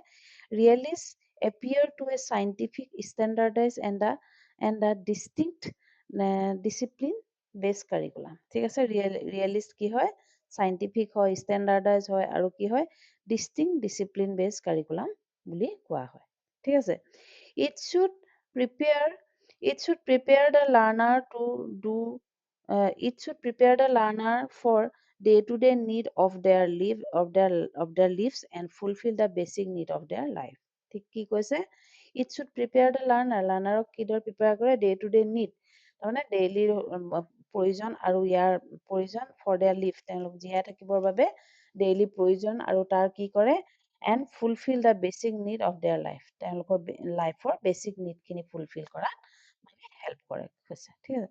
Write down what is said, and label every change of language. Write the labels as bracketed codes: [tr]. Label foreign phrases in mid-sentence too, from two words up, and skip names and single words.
[en] realist appear to a scientific standardize and the distinct discipline base curriculum, [as] ঠিক আছে। ৰিয়েলিষ্ট কি হয়? চাইণ্টিফিক হয়, ষ্টেণ্ডাৰ্ডাইজ হয়, আৰু কি হয়? [en] distinct discipline base curriculum [as] বুলি কোৱা হয়, ঠিক আছে। [en] it should prepare the learner to do it should prepare the learner for day-to-day need of their lives and fulfill the basic need of their life, [as] ঠিক কি কৈছে? [en] It should prepare the [as] লাৰ্ণাৰক কিদৰে প্ৰিপেয়াৰ কৰে? [en] day to day need, [as] তাৰমানে ডেইলি প্ৰয়োজন আৰু ইয়াৰ প্ৰয়োজন [en] for their live, [as] তেওঁলোক জীয়াই থাকিবৰ বাবে ডেইলি প্ৰয়োজন আৰু তাৰ কি কৰে? [en] and fulfill the basic need of their life, [as] তেওঁলোকৰ লাইফৰ [en] basic needখিনি [as] ফুলফিল কৰাত মানে হেল্প কৰে কৈছে, ঠিক আছে।